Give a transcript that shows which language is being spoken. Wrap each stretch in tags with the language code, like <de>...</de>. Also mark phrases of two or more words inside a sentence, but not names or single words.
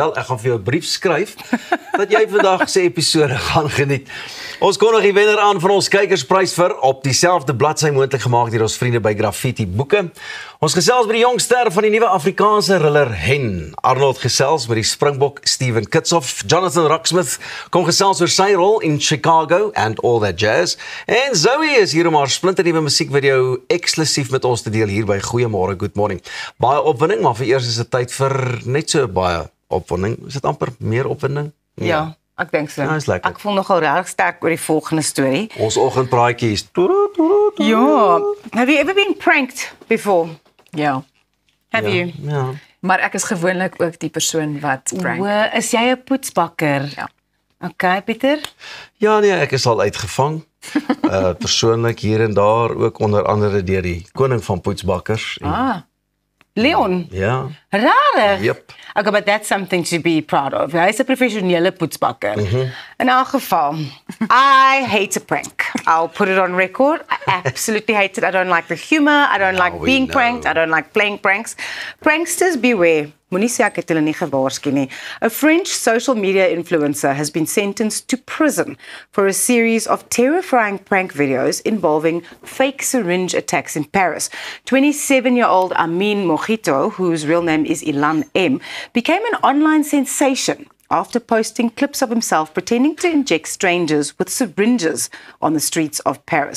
<af>Wel, ek gaan vir jou 'n brief skryf dat jy vandag se episode gaan geniet. Ons kondig die wenner aan van ons kykersprys vir op dieselfde bladsy moontlik gemaak deur ons vriende by Graffiti Boeke. Ons gesels met die jongster van die nuwe Afrikaanse riller Hen. Arnold gesels met die Springbok Steven Kitshoff. Jonathan Rocksmith kom gesels oor sy rol in Chicago and all that jazz. En Zoe is hier om haar splinternuwe musiekvideo eksklusief met ons te deel hier by Goeiemôre,</af> <en>good morning.</en> <af>Baie opwinding, maar vir eers is dit tyd vir net so baie opwinding. Is dit amper meer opwinding? Ja, ek dink so. Ja, is lekker. Ek voel nogal reg sterk oor die volgende storie. Ons oggendpraatjie is Ja,</af> <en>have you ever been pranked before?</en> <af>Ja,</af> <en>Have you?</en> <af>Ja. maar ek is gewoonlik ook die persoon wat prank. Is jy 'n poetsbakker? Ja. Okay, Pieter? Ja, nee, ek is al uitgevang. Persoonlik hier en daar, ook onder andere deur die koning van poetsbakkers. En, Leon? ja, Rarig. Yep.</af> <en>Okay, but that's something to be proud of.</en> <af>Hy is 'n professionele poetsbakker. In elk geval,</af> <en>I hate a prank. I'll put it on record. I absolutely hate it. I don't like the humor. I don't like we being know. pranked. I don't like playing pranks. Pranksters beware.</en> <af>Moenie sê ek het hulle nie gewaarsku nie.</af> <en>A French social media influencer has been sentenced to prison for a series of terrifying prank videos involving fake syringe attacks in Paris. 27-year-old Amin Mojito, whose real name is Ilan M., became an online sensation after posting clips of himself pretending to inject strangers with syringes on the streets of Paris.</en>